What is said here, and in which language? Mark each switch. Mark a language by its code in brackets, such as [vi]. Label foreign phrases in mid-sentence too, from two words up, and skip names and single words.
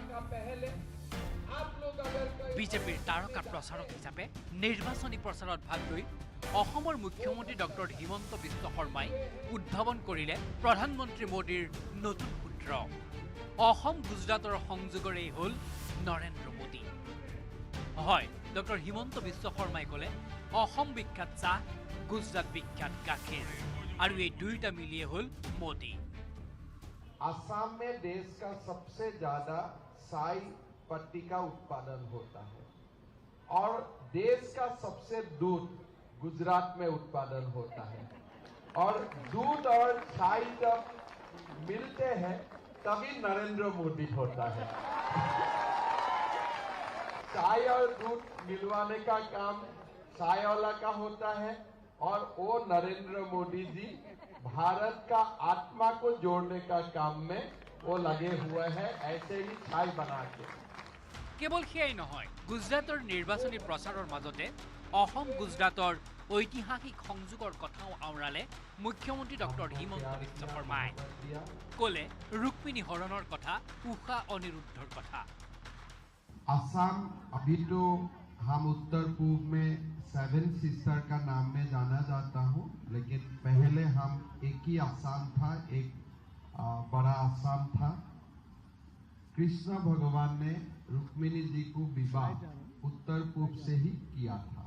[as] বিজেপিৰ তাৰকা প্ৰচাৰক হিচাপে নিৰ্বাচনী প্ৰচাৰত ভাগ লৈ অসমৰ মুখ্যমন্ত্ৰী ডক্টৰ হিমন্ত বিশ্ব শৰ্মাই উদ্ভাৱন কৰিলে প্ৰধানমন্ত্ৰী মোদীৰ নতুন সূত্ৰ অসম গুজৰাটৰ সংযোগৰেই হ'ল নৰেন্দ্ৰ মোদী হয় ডক্টৰ হিমন্ত বিশ্ব শৰ্মাই ক'লে অসম বিখ্যাত চাহ গুজৰাট বিখ্যাত গাখীৰ আৰু এই দুইটা মিলিয়ে হ'ল মোদী [hi] असम में देश का सबसे ज्यादा साई पत्ती का उत्पादन होता है और देश का सबसे दूध गुजरात में उत्पादन होता है और दूध और चाय जब मिलते हैं तभी नरेंद्र मोदी होता है चाय और दूध मिलवाने का काम चाय वाला का होता है और वो नरेंद्र मोदी जी भारत का आत्मा को जोड़ने का काम में वो लगे हुए हैं ऐसे ही चाय बना के [as] केवल সেয়াই নহয় গুজৰাটৰ নিৰ্বাচনী প্ৰচাৰৰ মাজতে অসম গুজৰাটৰ ঐতিহাসিক সংযোগৰ কথাও আওৰালে মুখ্যমন্ত্ৰী ডক্টৰ হিমন্ত বিশ্ব শৰ্মাই ক'লে ৰুক্মিণী হৰণৰ কথা উষা অনিৰুদ্ধৰ কথা [hi] असम अभी तो हम उत्तर पूर्व में 7 सिस्टर का नाम में जाना जाता हूँ लेकिन पहले हम एक ही आसाम था एक बड़ा आसाम था कृष्ण भगवान ने रुक्मिणी जी को विवाह उत्तर पूर्व से ही किया था